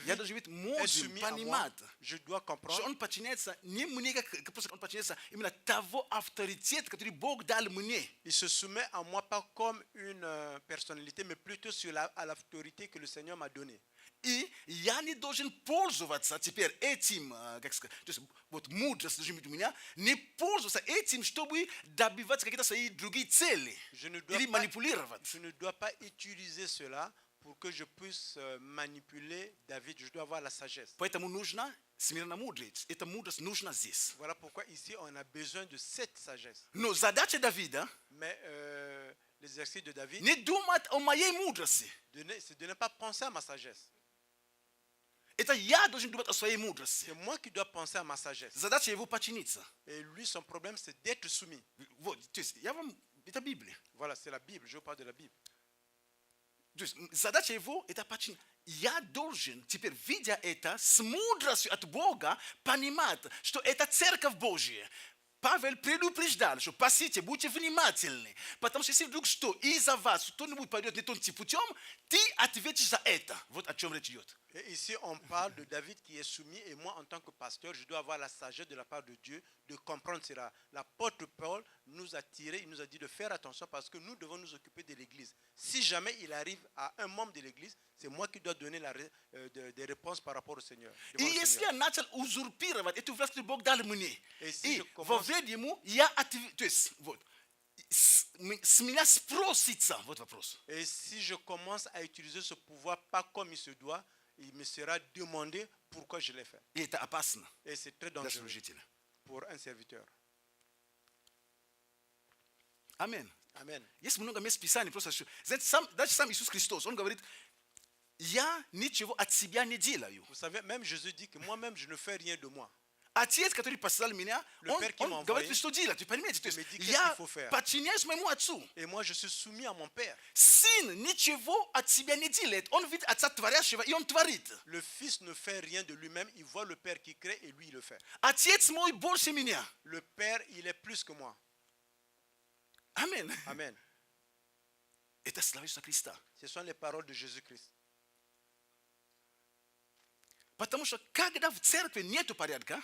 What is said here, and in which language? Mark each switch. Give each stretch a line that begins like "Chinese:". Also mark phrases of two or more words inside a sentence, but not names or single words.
Russian: David должен быть
French: est
Russian: мудрым,
French: soumis à moi,
Russian: понимать,
French: je dois
Russian: что
French: comprendre
Russian: он подчиняется не мне, как просто он подчиняется именно того авторитета, который Бог дал мне.
French: il se soumet à moi pas comme une personnalité, mais plutôt à l'autorité que le Seigneur m'a donnée.
Russian: И я не должен пользоваться теперь этим, как сказать, то есть вот мудрость должна быть у меня, не пользоваться этим, чтобы добиваться какие-то свои другие цели
French: Je ne dois
Russian: или
French: pas,
Russian: манипулировать.
French: je ne dois pas utiliser cela pour que je puisse manipuler David. Je dois avoir la sagesse.
Russian: Поэтому нужно смирномудрие. Эта мудрость нужна здесь.
French: Voilà pourquoi ici on a besoin de cette sagesse.
Russian: Но задача Давида
French: Mais l'exercice de David,
Russian: не думать о моей мудрости.
French: c'est de ne pas penser à ma sagesse.
Russian: Это я должен думать о своей мудрости.
French: C'est moi qui dois penser à ma sagesse.
Russian: Задача его подчиниться.
French: Et lui, son problème, c'est d'être soumis.
Russian: Вот, то есть я вам, это Библия.
French: Voilà, c'est la Bible. Je vous parle de la Bible.
Russian: То есть задача его это подчинить. Я должен теперь, видя это, с мудростью от Бога, понимать, что это Церковь Божья. Павел предупреждал, что пасите, будьте внимательны, потому что если вдруг что из-за вас кто-нибудь пойдет не тем путем, ты ответишь за это. Вот о чем речь идет.
French: Et ici, on parle de David qui est soumis. Et moi, en tant que pasteur, je dois avoir la sagesse de la part de Dieu de comprendre cela. L'apôtre Paul nous a tiré, il nous a dit de faire attention parce que nous devons nous occuper de l'Église. Si jamais il arrive à un membre de l'Église, c'est moi qui dois donner des réponses par rapport au Seigneur.
Russian: И если я начал узурпировать эту власть, которую Бог дал мне, Если и
French: je
Russian: во
French: commence-
Russian: время ему я отвечу, то есть вот, с меня спросится, вот вопрос.
French: Et si je commence à utiliser ce pouvoir pas comme il se doit, il me sera demandé pourquoi je l'ai fait.
Russian: И это опасно
French: Et c'est très
Russian: для
French: dangereux
Russian: служителя.
French: pour un serviteur.
Russian: Аминь.
French: Amen.
Russian: Есть много мест Писания, просто что, знаете, даже сам Иисус Христос, он говорит, я ничего от себя не делаю.
French: Vous savez, même Jésus dit que moi-même, je ne fais rien de moi.
Russian: Отец, который послал меня,
French: Le
Russian: он
French: Père qui m'a
Russian: говорит,
French: envoyé,
Russian: что делать, вы понимаете? То
French: il me
Russian: есть
French: dit, qu'est-ce
Russian: я
French: qu'il faut faire.
Russian: подчиняюсь моему отцу.
French: Et moi, je suis soumis à mon Père.
Russian: Сын ничего от себя не делает. Он видит отца творящего, и он творит.
French: Le Fils ne fait rien de lui-même, il voit le Père qui crée et lui, il le fait.
Russian: Отец мой больше меня.
French: Le Père, il est plus que moi.
Russian: Аминь.
French: Amen.
Russian: Это слава Иисуса Христа.
French: Ce sont les paroles de Jésus-Christ.
Russian: Потому что когда в церкви нету порядка,